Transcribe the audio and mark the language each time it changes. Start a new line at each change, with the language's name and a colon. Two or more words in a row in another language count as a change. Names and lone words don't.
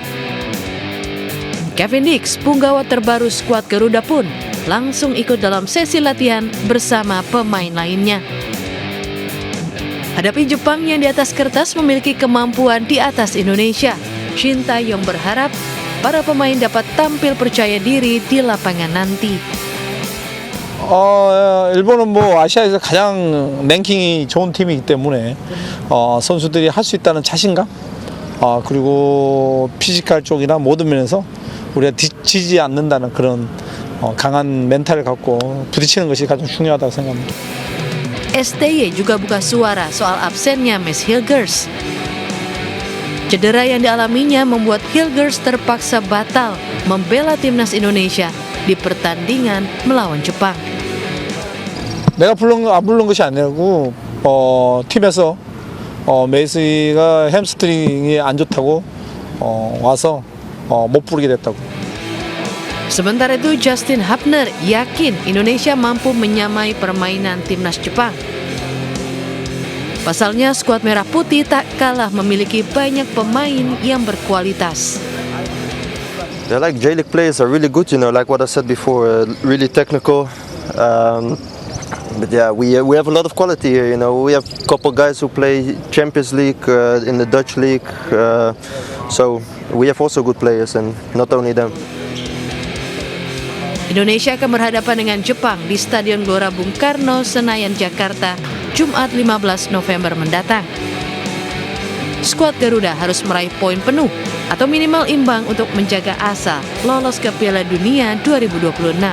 Indonesian: Kevin Dix, punggawa terbaru skuad Garuda pun langsung ikut dalam sesi latihan bersama pemain lainnya. Hadapi Jepang yang di atas kertas memiliki kemampuan di atas Indonesia, Shin Tae-yong berharap para pemain dapat tampil percaya diri di lapangan nanti.
Korean: 일본은 아시아에서 가장 랭킹이 좋은 팀이기 때문에 선수들이 할 수 있다는 자신감, 그리고 피지컬 쪽이나 모든 면에서 우리가 지지 않는다는 그런 강한 멘탈을 갖고 부딪히는 것이 가장 중요하다고 생각합니다.
Indonesian: STY juga buka suara soal absennya Mads Hilgers. Cedera yang dialaminya membuat Hilgers terpaksa batal membela timnas Indonesia di pertandingan melawan Jepang.
Korean: 내가 안 부른 것이 아니고 팀에서 메이스가 햄스트링이 안 좋다고 와서 못 부르게 됐다고.
Indonesian: Sementara itu Justin Hubner yakin Indonesia mampu menyamai permainan timnas Jepang. Pasalnya skuad merah putih tak kalah memiliki banyak pemain yang berkualitas.
English: They're like J-League players are really good, like what I said before, really technical. But yeah, we have a lot of quality here. We have a couple guys who play Champions League in the Dutch league, so we have also good players, and not only them.
Indonesian: Indonesia akan berhadapan dengan Jepang di Stadion Gelora Bung Karno, Senayan, Jakarta, Jumat 15 November mendatang. Skuad Garuda harus meraih poin penuh atau minimal imbang untuk menjaga asa lolos ke Piala Dunia 2026.